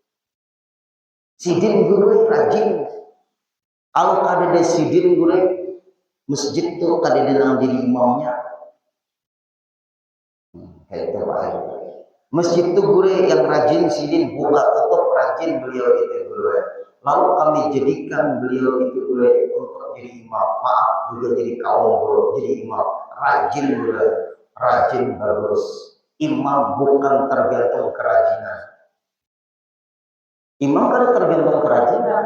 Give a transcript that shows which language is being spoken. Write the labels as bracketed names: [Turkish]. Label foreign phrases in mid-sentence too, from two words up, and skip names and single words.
[Banjar] Sidin guru rajin. Kalau ada sidin guru masjid tuh kada ada jadi imamnya. Kayak itu Pak. Masjid tuh guru yang rajin sidin buka tutup rajin beliau itu guru. Lalu kami jadikan beliau itu guru untuk jadi imam. Maaf juga jadi kaum guru jadi imam. Rajin guru, rajin bagus. Imam bukan tergantung kerajinan. Imam kan tergantung kerajinan.